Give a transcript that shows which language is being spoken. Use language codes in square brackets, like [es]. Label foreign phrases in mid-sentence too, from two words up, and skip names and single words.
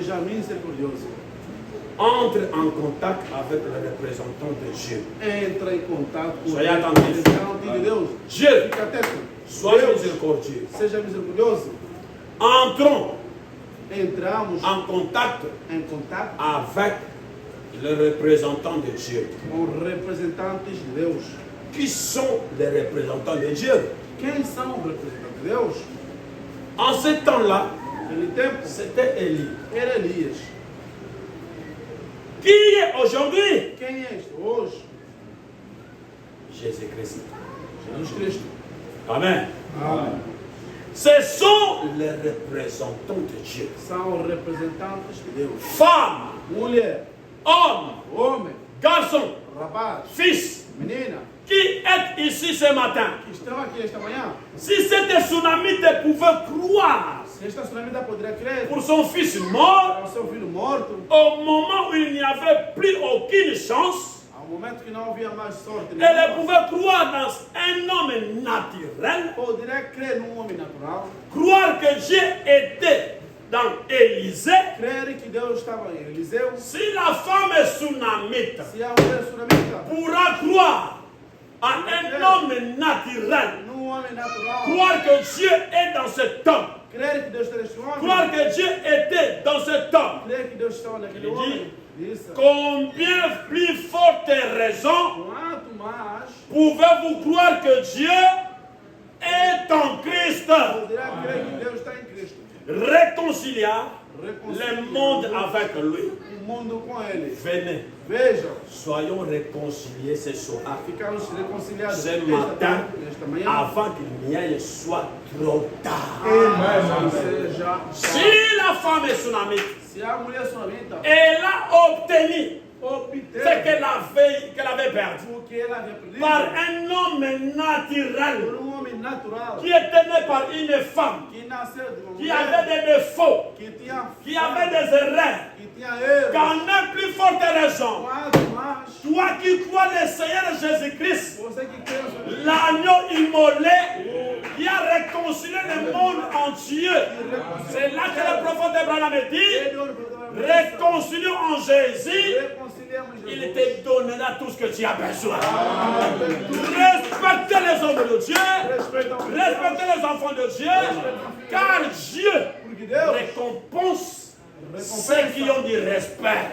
[fr] Entre en contact avec le représentant de Dieu. Soyez attentifs. Dieu soit miséricordieux. Entrons [pt] entramos [fr] en contact avec les représentants de Dieu. [pt] Com representantes de Deus. [fr] Qui sont les représentants de Dieu? [pt] Quem são os representantes de Deus? [fr] En ce temps-là, c'était Élie. [pt] Era Elias. [fr] Qui est aujourd'hui? [pt] Quem é este hoje? [fr] Jésus-Christ. [pt] Jesus Cristo. [fr] Amen. [pt] Amém. [fr] Ce sont les représentants de Dieu. [pt] São os representantes de Deus. [fr] Femmes, [pt] Mulher, [fr] hommes, [pt] homem, [fr] garçons, [pt] rapaz, [fr] fils, [pt] menina, [fr] qui êtes ici ce matin. [pt] que estão aqui esta manhã. [fr] Si cette tsunamite pouvait croire [pt] Se esta tsunamita poderia crer [fr] pour son fils mort, [pt] ao seu filho morto, [fr] au moment où il n'y avait plus aucune chance, [pt] ao momento que não havia mais sorte, [fr] elle pouvait croire dans un homme naturel, [pt] poderia crer num homem natural, [fr] croire que Dieu était dans Élisée. [pt] crer que Deus estava em Eliseu. [fr] Si la femme tsunamite [pt] Se a mulher tsunamita [fr] pourra croire à un homme naturel, [pt] num homem natural, [fr] croire que Dieu est dans cet homme, [pt] crer que Deus está neste homem, [fr] croire que Dieu était dans cet homme, [pt] crer que Deus estava naquele Ele homem, disse, [fr] combien plus forte raison [pt] quanto mais [fr] pouvez-vous croire que Dieu est en Christ, [pt] poderá crer que Deus está em Cristo, [fr] réconciliar le monde avec lui. [pt] o mundo com Ele. [fr] Venez, [pt] Vejam, [fr] soyons réconciliés ce soir, [pt] ficamos reconciliados [fr] ce matin, [pt] nesta manhã. [fr] avant qu'il n'y soit trop tard. [pt] Ou seja, [fr] Si la femme est tsunamite, [pt] se a mulher tsunamita [fr] elle a obtenu ce [pt] obter [fr] qu'elle avait perdu [pt] o que ela havia perdido [fr] par un homme naturel [pt] por homem natural [fr] qui était né par une femme [pt] que nasceu de uma [fr] qui [pt] mulher [fr] avait des défauts, [pt] que tinha [fr] qui avait des erreurs, [pt] que tinha erros. [fr] qu'en a plus forte raison, [pt] Quanto mais [fr] toi qui crois le Seigneur Jésus-Christ, [pt] você que crê no Senhor, [fr] l'agneau immolé qui a réconcilié le monde entier. C'est là que le prophète Abraham dit, réconcilions en Jésus, il te donnera tout ce que tu as besoin. Respectez les hommes de Dieu, respectez les enfants de Dieu, car Dieu récompense ceux qui ont du respect.